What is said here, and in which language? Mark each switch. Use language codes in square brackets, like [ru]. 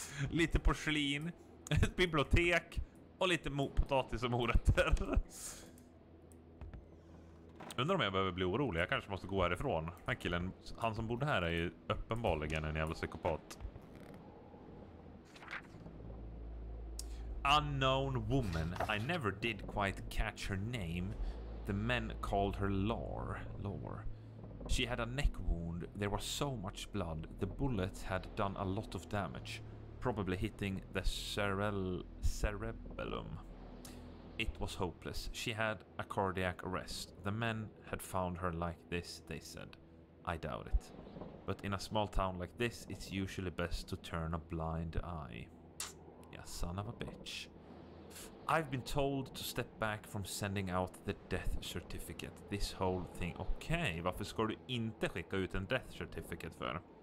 [sv] Lite porslin. Ett bibliotek. Och lite potatis och morötter. Undrar om jag behöver bli orolig. Jag kanske måste gå härifrån. Han killen, han som bodde här är ju uppenbarligen en jävla psykopat. [en] Unknown woman. I never did quite catch her name. The men called her Lore. She had a neck wound. There was so much blood. The bullet had done a lot of damage, probably hitting the cerebellum. It was hopeless. She had a cardiac arrest. The men had found her like this, they said. I doubt it. But in a small town like this, it's usually best to turn a blind eye. Yeah, son of a bitch. I've been told to step back from sending out the death certificate. This whole thing. [sv] Okej, varför ska du inte skicka ut en [en] death certificate [sv] för?